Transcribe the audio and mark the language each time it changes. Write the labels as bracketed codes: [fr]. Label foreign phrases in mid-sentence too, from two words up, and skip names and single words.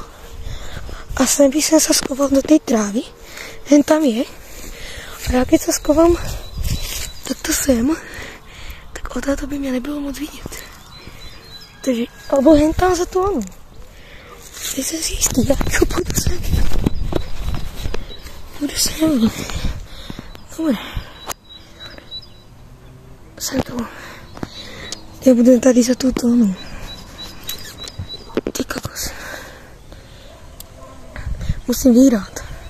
[sk] A sem by som sa schoval do tej trávy. Hen tam je. A ja keď sa schovám takto sem, tak odtáto by mňa nebylo moc vidieť. Takže, alebo hen tam za tú onu. Teď som si istý, ja pôjdu sem. [cs] Půjdu sem. Dobre. Jsem tu. Já budu tady za tu tónu. Ty kokos. Musím vyhrát.